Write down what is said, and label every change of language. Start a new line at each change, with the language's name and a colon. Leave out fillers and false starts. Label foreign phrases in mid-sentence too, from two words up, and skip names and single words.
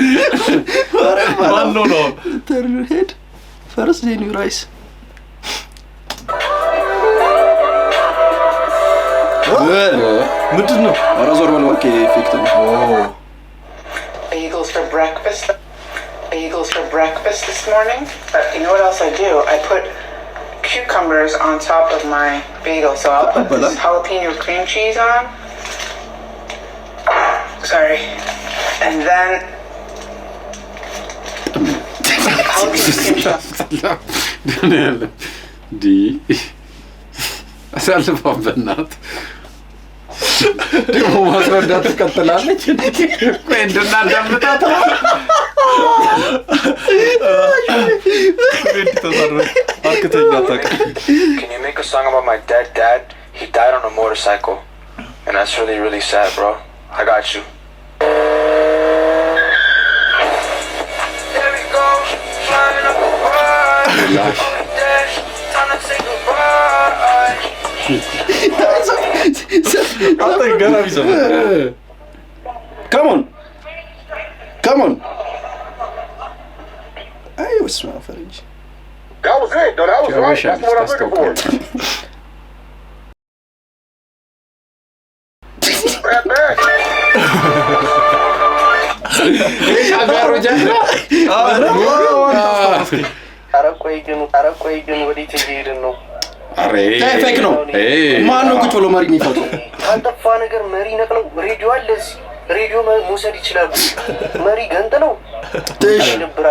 Amharic: ማነው ነው ተርሄድ ፈርስ ዴኒ ራይስ ምንድን ነው? ኧረ ዞር በል እባክህ ኢፌክት ነው።
English: Bagels for breakfast. Bagels for breakfast this morning. You know what else I do? I put cucumbers on top of my bagel. So I'll put this jalapeno cream cheese on. Sorry. And then
Amharic: አሳልፋ በእናት ደግሞ ማስረዳት ትቀጥላለች። ቆይ እንድናዳምጣት
English: Can you make a song about my dead dad? He died on a motorcycle. And that's really, really sad, bro. I got you. There we go, flying up a bar. Time to say goodbye. Come on.
Amharic: አይ ወስማ ፈረንጅ
English: That was it. No, that was right. That's what I'm looking for. Right back.
Amharic: ቆይ ግን ወዴት እየሄድን ነው? ፌክ ነው። ማነው ቁጭ ብሎ መሪ የሚፈጥረው? ካልጠፋ ነገር መሪ ነቅለው ሬዲዮ አለ እዚህ። ሬዲዮ መውሰድ ይችላሉ። መሪ ገንጥለው ይደብራል።